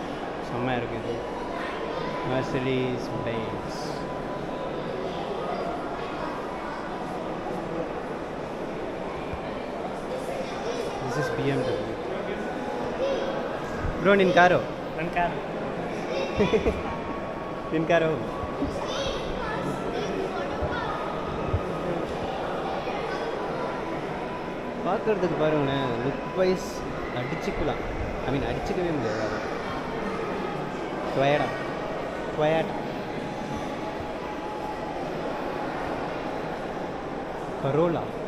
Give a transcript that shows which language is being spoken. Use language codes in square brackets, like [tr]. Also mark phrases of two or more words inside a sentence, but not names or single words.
[ta] செம்மையாக இருக்குது இது. மெர்சடீஸ் பென்ஸ். [en] This is BMW. [kn] ಬ್ರೋ ನಿನ್ನ ಕಾರು? ನನ್ನ ಕಾರು. ನಿನ್ನ ಕಾರು [ta] பார்க்குறதுக்கு பாருங்களேன், [en] look wise [ta] அடிச்சுக்கலாம். [en] I mean [ta] அடிச்சுக்கவே முடியாது. டொயாட்டா கரோலா.